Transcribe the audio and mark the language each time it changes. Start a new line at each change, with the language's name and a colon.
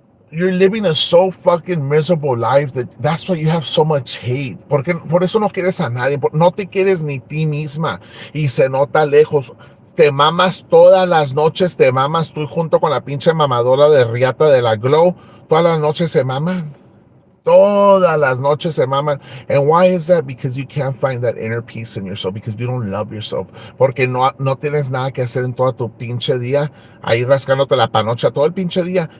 English: You're living a so fucking miserable life that's why you have so much hate.
Spanish: Porque por eso no quieres a nadie, no te quieres ni ti misma y se nota lejos. Te mamas todas las noches, te mamas tú junto con la pinche mamadora de riata de la Glow. Todas las noches se maman. Todas las noches se maman.
English: And why is that? Because you can't find that inner peace in yourself. Because you don't love yourself.
Spanish: Porque no tienes nada que hacer en todo tu pinche día. Ahí rascándote la panocha todo el pinche día.